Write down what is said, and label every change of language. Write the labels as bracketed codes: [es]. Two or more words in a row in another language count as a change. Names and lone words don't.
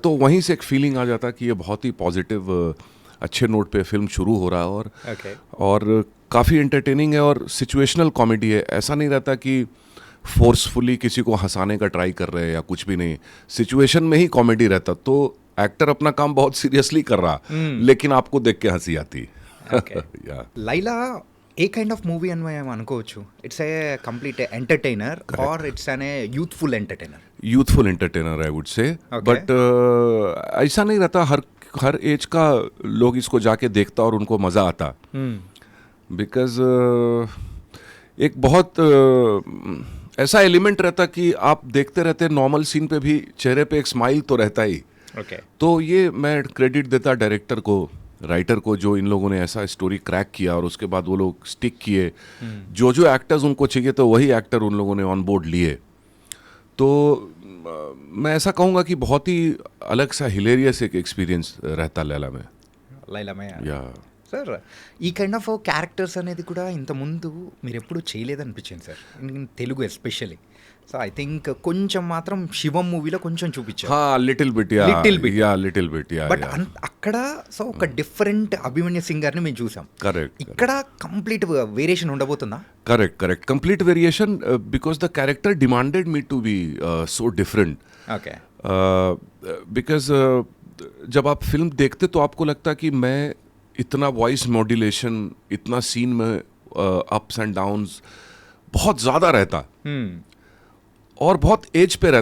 [hi] तो वहीं से एक फीलिंग आ जाता कि ये बहुत ही पॉजिटिव अच्छे नोट पे फिल्म शुरू हो रहा है. और काफ़ी एंटरटेनिंग है और [en] situational comedy [hi] है. ऐसा नहीं रहता कि फोर्सफुली किसी को हंसाने का ट्राई कर रहे हैं या कुछ भी नहीं. सिचुएशन में ही कॉमेडी रहता. तो एक्टर अपना काम बहुत सीरियसली कर रहा, लेकिन आपको देख के हंसी आती. [te] లైలా ఏ [en] kind of movie [te] అని మనం అనుకోవచ్చు? [en] It's a complete entertainer or it's an youthful entertainer? Youthful entertainer I would say. [hi] बट ऐसा नहीं रहता हर एज का लोग इसको जाके देखता और उनको मज़ा आता. बिकॉज एक बहुत ऐसा एलिमेंट रहता कि आप देखते रहते [en] normal scene [hi] पे भी चेहरे पे एक स्माइल तो रहता ही. तो ये मैं क्रेडिट देता डायरेक्टर को, राइटर को, जो इन लोगों ने ऐसा [en] story crack [hi] किया और उसके बाद वो लोग स्टिक किए. जो एक्टर्स उनको चाहिए तो वही एक्टर उन लोगों ने [en] on board [hi] लिए. तो मैं ऐसा कहूँगा कि बहुत ही अलग सा हिलेरियस एक एक्सपीरियंस रहता लैला में. లైలామే. या [te] సార్, ఈ [en] kind of characters [te] అనేది కూడా ఇంతకుముందు మీరు ఎప్పుడు చేయలేదనిపించింది సార్, [en] in Telugu especially. so I think [te] కొంచెం మాత్రం శివం మూవీలో కొంచెం చూపించారు. [en] हाँ little bit या Little bit. little bit या [te] బట్ అక్కడ సో ఒక డిఫరెంట్ అభిమన్యు సింగర్ని మేము చూసాం. [en] करेक्ट [te] ఇక్కడ [en] complete variation [te] ఉండబోతుందా? [en] Correct complete variation because the character demanded me to be so different. [te] ఓకే. [hi] बिकॉज जब आप फिल्म देखते तो आपको लगता कि मैं इतना [en] voice modulation, [hi] इतना सीन में [en] ups and downs [hi] बहुत ज़्यादा रहता और बहुत एज पे रहता.